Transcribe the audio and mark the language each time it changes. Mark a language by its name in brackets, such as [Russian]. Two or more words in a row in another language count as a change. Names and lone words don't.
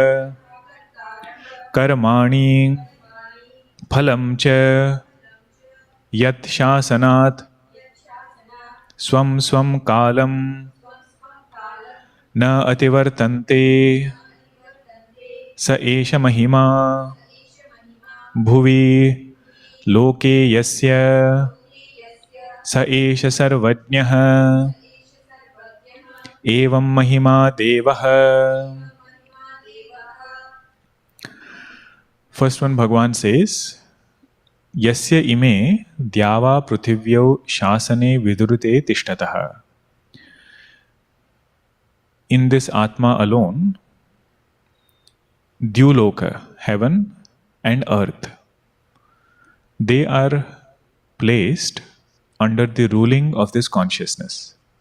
[Sanskrit] कर्माणि फलं च यत् शासनात् स्वं स्वं कालं न अतिवर्तन्ते स एष महिमा भुवि लोके यस्य स एष सर्वज्ञः एवं महिमा देवः. [English] First one, Bhagwan says, [Sanskrit] यस्य इमे द्यावा पृथिव्यौ शासने विधृते तिष्ठतः. [English] In this Atma alone, Dyuloka, heaven and earth, they are placed under the ruling of this consciousness.